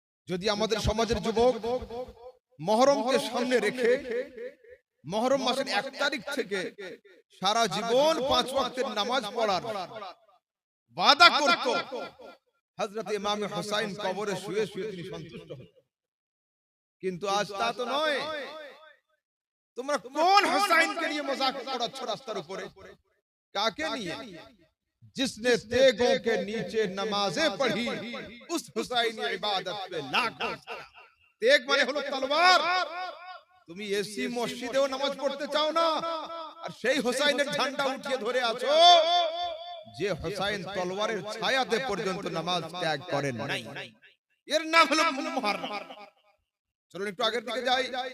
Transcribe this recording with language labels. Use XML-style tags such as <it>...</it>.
<bn>যদি আমাদের সমাজের যুবক মুহররমকে সামনে রেখে মুহররম মাসের 1 তারিখ থেকে সারা জীবন 5 ওয়াক্তের নামাজ পড়ার ওয়াদা করত, হযরত ইমাম হোসেন কবরে শুয়ে শুয়ে তিনি সন্তুষ্ট হতেন। কিন্তু আজ তা তো নয়। তোমরা কোন হোসেনকে নিয়ে মজাক করাচ্ছ রাস্তার উপরে? কাকে নিয়ে?</bn> <hi>जिसने तेगों के नीचे नमाजें पढ़ी उस हुसैनी इबादत पे लाखों सलाम।</hi> <bn>तेग মানে হলো তলোয়ার। তুমি এসি মসজিদেও নামাজ পড়তে চাও না, আর সেই হোসেনের ঝান্ডা উঠিয়ে ধরে আছো, যে হোসেন তলোয়ারের ছায়াতে পর্যন্ত নামাজ ত্যাগ করেন নাই। এর নাম হলো মুহররম। চলুন একটু আগের দিকে যাই।</bn>